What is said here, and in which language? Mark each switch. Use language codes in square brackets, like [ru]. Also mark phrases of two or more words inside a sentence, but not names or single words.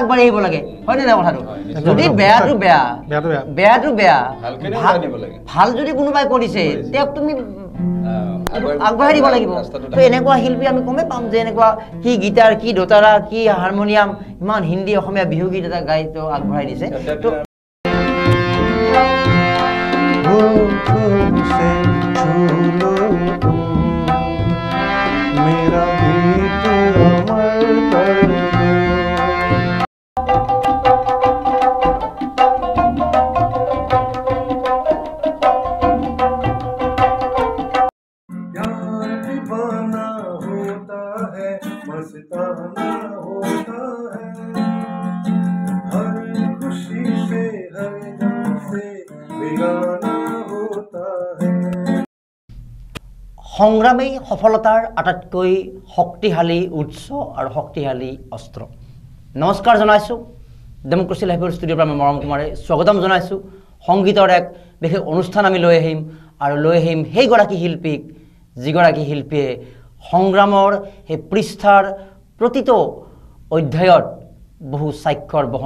[as] আগবাঢ়ি আহিব লাগে হয়নে নাই কথাটো যদি বেয়াটো বেয়া বেয়াটো বেয়া ভাল যদি কোনোবাই কৰিছে তেওঁক তুমি আগবঢ়াই দিব লাগিব তো এনেকুৱা শিল্পী আমি কমেই পাম যে এনেকুৱা কি গীটাৰ কি দোতাৰা কি হাৰমনিয়াম ইমান হিন্দী অসমীয়া বিহু গীত এটা গাই তো আগবঢ়াই দিছে তো [hi] मेरा गीत अमर कर दो यार दीवाना होता है मस्ताना होता है हर खुशी से हर गम से बेगाना होता है [as] সংগ্ৰামেই সফলতাৰ আটাইতকৈ শক্তিশালী উৎস আৰু শক্তিশালী অস্ত্ৰ নমস্কাৰ জনাইছো ডেমক্ৰেসি লাইভৰ ষ্টুডিঅ'ৰ পৰা মৰম কুমাৰে স্বাগতম জনাইছো সংগীতৰ এক বিশেষ অনুষ্ঠান আমি লৈ আহিম আৰু লৈ আহিম সেইগৰাকী শিল্পীক যিগৰাকী শিল্পীয়ে সংগ্ৰামৰ সেই পৃষ্ঠাৰ প্ৰতিটো অধ্যায়ত বহু স্বাক্ষৰ বহন